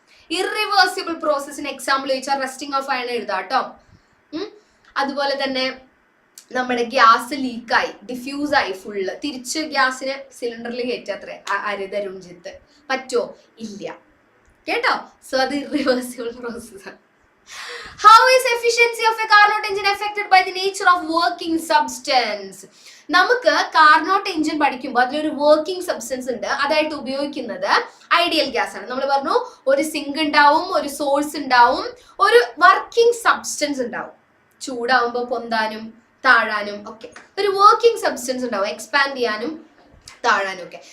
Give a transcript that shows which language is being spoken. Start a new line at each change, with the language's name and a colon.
Malayalam: Irreversible പ്രോസസിന് example ചോദിച്ചാൽ rusting of iron എഴുതാം കേട്ടോ. അതുപോലെ തന്നെ നമ്മുടെ ഗ്യാസ് ലീക്കായി, ഡിഫ്യൂസ് ആയി, ഫുള്ള് തിരിച്ച് ഗ്യാസിനെ സിലിണ്ടറിൽ കയറ്റത്രേ അരുതരുംജിത്ത്, പറ്റുമോ? ഇല്ല കേട്ടോ. സോ അത് ഇറിവേഴ്സിബിൾ പ്രോസസ്സാണ്.
English: How is efficiency of a Carnot engine affected by the nature of working substance?
Malayalam: നമുക്ക് കാർനോട്ട് എഞ്ചിൻ പഠിക്കുമ്പോൾ അതിലൊരു വർക്കിംഗ് സബ്സ്റ്റൻസ് ഉണ്ട്, അതായിട്ട് ഉപയോഗിക്കുന്നത് ഐഡിയൽ ഗ്യാസ് ആണ്. നമ്മൾ പറഞ്ഞു ഒരു സിങ്ക് ഉണ്ടാവും, ഒരു സോഴ്സ് ഉണ്ടാവും, ഒരു വർക്കിംഗ് സബ്സ്റ്റൻസ് ഉണ്ടാവും. ചൂടാവുമ്പോൾ പൊന്താനും താഴാനും ഒക്കെ ഒരു വർക്കിംഗ് സബ്സ്റ്റൻസ് ഉണ്ടാവും, എക്സ്പാൻഡ് ചെയ്യാനും താഴാനും ഒക്കെ.